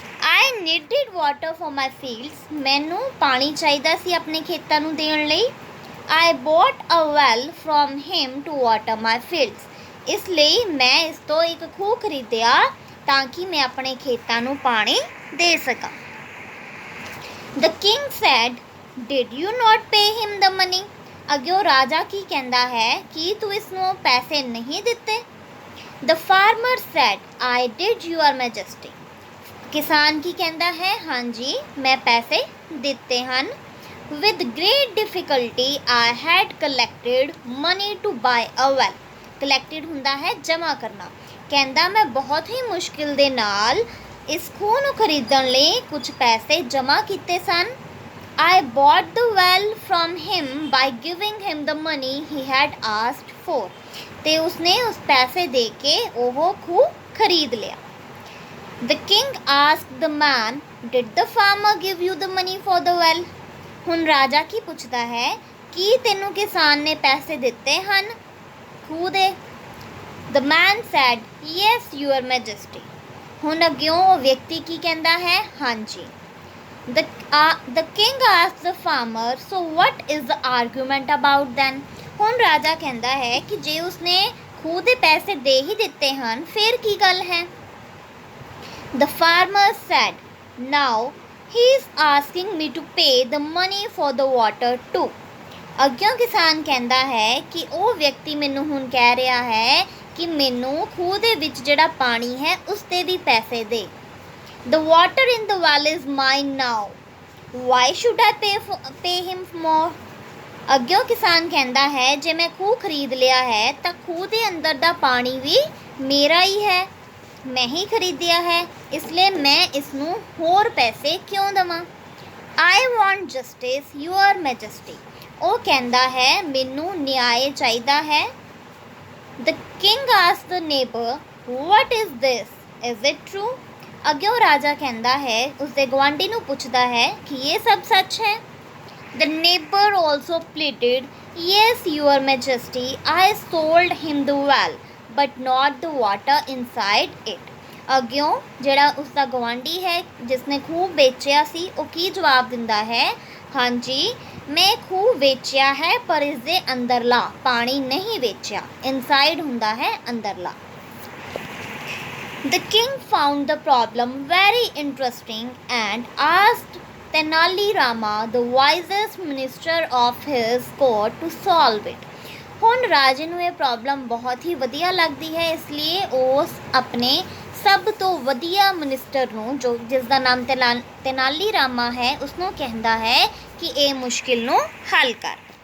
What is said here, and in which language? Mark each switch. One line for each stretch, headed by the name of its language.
English: I needed water for my fields।
Punjabi: ਮੈਨੂੰ ਪਾਣੀ ਚਾਹੀਦਾ ਸੀ ਆਪਣੇ ਖੇਤਾਂ ਨੂੰ ਦੇਣ ਲਈ।
English: I bought a well from him to water my fields.
Punjabi: ਇਸ ਲਈ ਮੈਂ ਇਸ ਤੋਂ ਇੱਕ ਖੂਹ ਖਰੀਦਿਆ ਤਾਂ ਕਿ ਮੈਂ ਆਪਣੇ ਖੇਤਾਂ ਨੂੰ ਪਾਣੀ ਦੇ ਸਕਾਂ।
English: The king said, did you not pay him the money?
Punjabi: ਅੱਗਿਓਂ ਰਾਜਾ ਕੀ ਕਹਿੰਦਾ ਹੈ ਕਿ ਤੂੰ ਇਸ ਨੂੰ ਪੈਸੇ ਨਹੀਂ ਦਿੱਤੇ?
English: The farmer said, I did, your majesty.
Punjabi: ਕਿਸਾਨ ਕੀ ਕਹਿੰਦਾ ਹੈ, ਹਾਂਜੀ ਮੈਂ ਪੈਸੇ ਦਿੱਤੇ ਹਨ।
English: With great difficulty I had collected money to buy a well.
Punjabi: Collected ਹੁੰਦਾ ਹੈ ਜਮ੍ਹਾਂ ਕਰਨਾ। ਕਹਿੰਦਾ ਮੈਂ ਬਹੁਤ ਹੀ ਮੁਸ਼ਕਿਲ ਦੇ ਨਾਲ ਇਸ ਖੂਹ ਨੂੰ ਖਰੀਦਣ ਲਈ ਕੁਝ ਪੈਸੇ ਜਮ੍ਹਾਂ ਕੀਤੇ ਸਨ।
English: I bought the well from him by giving him the money he had asked for.
Punjabi: ਤੇ ਉਸਨੇ ਉਸ ਪੈਸੇ ਦੇ ਕੇ ਉਹ ਖੂਹ ਖਰੀਦ ਲਿਆ।
English: The king asked the man, did the farmer give you the money for the well?
Punjabi: ਹੁਣ ਰਾਜਾ ਕੀ ਪੁੱਛਦਾ ਹੈ ਕੀ ਤੈਨੂੰ ਕਿਸਾਨ ਨੇ ਪੈਸੇ ਦਿੱਤੇ ਹਨ ਖੂਹ ਦੇ?
English: The man said, yes, your majesty.
Punjabi: ਹੁਣ ਅੱਗਿਓਂ ਉਹ ਵਿਅਕਤੀ ਕੀ ਕਹਿੰਦਾ ਹੈ, ਹਾਂਜੀ।
English: The king asked the farmer, so what is the argument about then?
Punjabi: ਹੁਣ ਰਾਜਾ ਕਹਿੰਦਾ ਹੈ ਕਿ ਜੇ ਉਸਨੇ ਖੂਹ ਦੇ ਪੈਸੇ ਦੇ ਹੀ ਦਿੱਤੇ ਹਨ ਫਿਰ ਕੀ ਗੱਲ ਹੈ?
English: The farmer said, now he is asking me to pay the money for the water too.
Punjabi: ਅੱਗਿਓਂ ਕਿਸਾਨ ਕਹਿੰਦਾ ਹੈ ਕਿ ਉਹ ਵਿਅਕਤੀ ਮੈਨੂੰ ਹੁਣ ਕਹਿ ਰਿਹਾ ਹੈ ਕਿ ਮੈਨੂੰ ਖੂਹ ਦੇ ਵਿੱਚ ਜਿਹੜਾ ਪਾਣੀ ਹੈ ਉਸ ਦੇ ਵੀ ਪੈਸੇ ਦੇ।
English: The water in the well is mine now. Why should I pay him more?
Punjabi: ਅੱਗਿਓਂ ਕਿਸਾਨ ਕਹਿੰਦਾ ਹੈ ਜੇ ਮੈਂ ਖੂਹ ਖਰੀਦ ਲਿਆ ਹੈ ਤਾਂ ਖੂਹ ਦੇ ਅੰਦਰ ਦਾ ਪਾਣੀ ਵੀ ਮੇਰਾ ਹੀ ਹੈ, ਮੈਂ ਹੀ ਖਰੀਦਿਆ ਹੈ, ਇਸ ਲਈ ਮੈਂ ਇਸ ਨੂੰ ਹੋਰ ਪੈਸੇ ਕਿਉਂ ਦੇਵਾਂ?
English: I want justice, your majesty.
Punjabi: ਉਹ ਕਹਿੰਦਾ ਹੈ ਮੈਨੂੰ ਨਿਆਂ ਚਾਹੀਦਾ ਹੈ।
English: The king asked the neighbor, what is this? Is it true?
Punjabi: ਅੱਗਿਓਂ ਰਾਜਾ ਕਹਿੰਦਾ ਹੈ ਉਸਦੇ ਗੁਆਂਢੀ ਨੂੰ ਪੁੱਛਦਾ ਹੈ ਕਿ ਇਹ ਸਭ ਸੱਚ ਹੈ?
English: The neighbor also pleaded, yes, your majesty, I sold him the well, but not the water inside it.
Punjabi: ਅੱਗਿਓਂ ਜਿਹੜਾ ਉਸਦਾ ਗੁਆਂਢੀ ਹੈ ਜਿਸਨੇ ਖੂਹ ਵੇਚਿਆ ਸੀ ਉਹ ਕੀ ਜਵਾਬ ਦਿੰਦਾ ਹੈ, ਹਾਂਜੀ ਮੈਂ ਖੂਹ ਵੇਚਿਆ ਹੈ ਪਰ ਇਸ ਦੇ ਅੰਦਰਲਾ ਪਾਣੀ ਨਹੀਂ ਵੇਚਿਆ। ਇਨਸਾਈਡ ਹੁੰਦਾ ਹੈ ਅੰਦਰਲਾ।
English: The king found the problem very interesting and asked Tenali Rama, the wisest minister of his court, to solve it.
Punjabi: ਹੁਣ ਰਾਜੇ ਨੂੰ ਇਹ ਪ੍ਰੋਬਲਮ ਬਹੁਤ ਹੀ ਵਧੀਆ ਲੱਗਦੀ ਹੈ, ਇਸ ਲਈ ਉਸ ਆਪਣੇ ਸਭ ਤੋਂ ਵਧੀਆ ਮਿਨਿਸਟਰ ਨੂੰ ਜੋ ਜਿਸ ਦਾ ਨਾਮ ਤੇਨਾਲੀ ਰਾਮਾ ਹੈ ਉਸਨੂੰ ਕਹਿੰਦਾ ਹੈ ਕਿ ਇਹ ਮੁਸ਼ਕਿਲ ਨੂੰ ਹੱਲ ਕਰ।